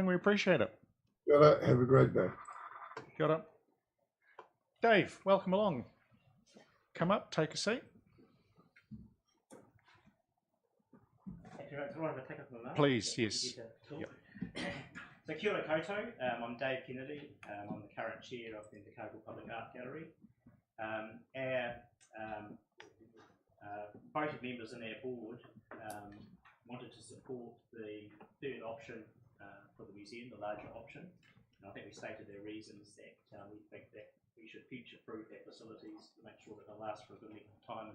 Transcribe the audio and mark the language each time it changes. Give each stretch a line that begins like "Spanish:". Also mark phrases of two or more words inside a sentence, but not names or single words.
English: We appreciate it. Got it. Have a great day. Got it. Dave, welcome along. Come up, take a seat. Please, yes. Yep.
Māori: So kia ora koutou,
English: I'm Dave Kennedy, I'm the current chair of the Invercargill Public Art Gallery. Both members in our board wanted to support the third option for the museum, the larger option. And I think we stated their reasons that we think that we should future-proof our facilities to make sure that they'll last for a good length of time.